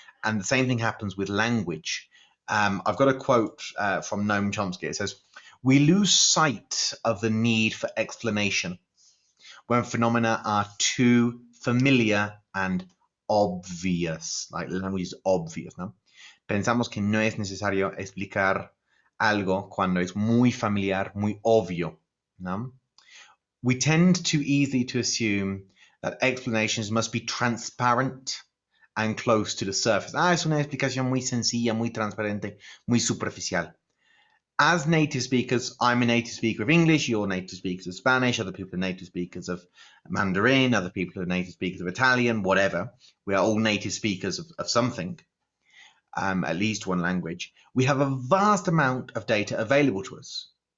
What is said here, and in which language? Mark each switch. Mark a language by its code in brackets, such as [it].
[en] And the same thing happens with language. I've got a quote from Noam Chomsky. It says, "We lose sight of the need for explanation when phenomena are too familiar and obvious." Like language is obvious, [es] ¿no? Pensamos que no es necesario explicar algo cuando es muy familiar, muy obvio, ¿no? [en] We tend too easily to assume that explanations must be transparent and close to the surface. [es] Es una explicación muy sencilla, muy transparente, muy superficial. [en] As native speakers, I'm a native speaker of English, you're native speakers of Spanish, other people are native speakers of Mandarin, other people are native speakers of Italian, whatever. We are all native speakers of something, at least one language. We have a vast amount of data available to us.